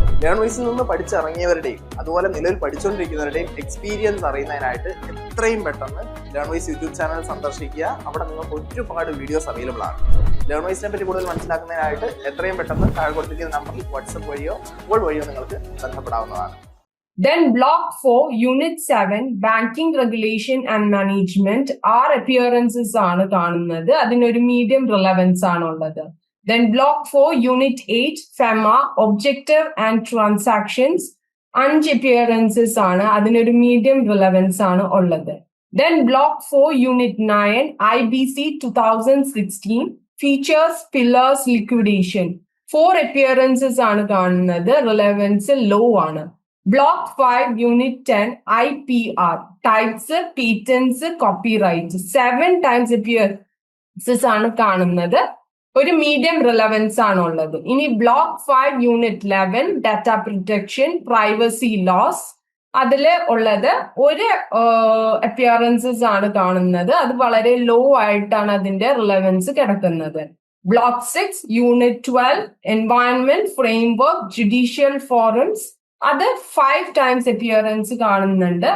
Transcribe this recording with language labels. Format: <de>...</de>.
<ml>ലേൺവൈസിൽ നിന്ന് പഠിച്ചിറങ്ങിയവരുടെയും അതുപോലെ നിലവിൽ പഠിച്ചുകൊണ്ടിരിക്കുന്നവരുടെയും എക്സ്പീരിയൻസ് അറിയുന്നതിനായിട്ട് എത്രയും പെട്ടെന്ന് ലേൺവൈസ് യൂട്യൂബ് ചാനൽ സന്ദർശിക്കുക. അവിടെ നിങ്ങൾക്ക് ഒരുപാട് വീഡിയോസ് അവൈലബിൾ ആണ്. ലേൺവൈസിനെ പറ്റി കൂടുതൽ മനസ്സിലാക്കുന്നതിനായിട്ട് എത്രയും പെട്ടെന്ന് താഴെ കൊടുത്തിരിക്കുന്ന നമ്പറിൽ വാട്സപ്പ് വഴിയോ കോൾ വഴിയോ നിങ്ങൾക്ക് ബന്ധപ്പെടാവുന്നതാണ്.</ml> <en>Then block 4 unit 7 banking regulation and management 6 appearances</en> <ml>ആണ് കാണുന്നത്. അതിനൊരു മീഡിയം റിലവൻസ് ആണ് ഉള്ളത്.</ml> <en>Then block 4 unit 8 FEMA objective and transactions 5 appearances</en> <ml>ആണ്. അതിനൊരു മീഡിയം റിലവൻസ് ആണ് ഉള്ളത്.</ml> <en>Then block 4 unit 9 IBC 2016 features, pillars, liquidation 4 appearances</en> <ml>ആണ് കാണുന്നത്. റിലവൻസ് ലോ ആണ്.</ml> <en>Block 5 unit 10 IPR types, patents, copyright 7 times appearances</en> <ml>ആണ് കാണുന്നത്. ഒരു മീഡിയം റിലവൻസ് ആണ് ഉള്ളത്. ഇനി block 5 unit 11 data protection, privacy loss, അതില് ഉള്ളത് ഒരു അപ്പിയറൻസസ് ആണ് കാണുന്നത്. അത് വളരെ ലോ ആയിട്ടാണ് അതിന്റെ റിലവൻസ് കിടക്കുന്നത്. Block 6 unit 12 environment framework, judicial forums, അത് 5 ടൈംസ് അപ്പിയറൻസ് കാണുന്നുണ്ട്.</ml>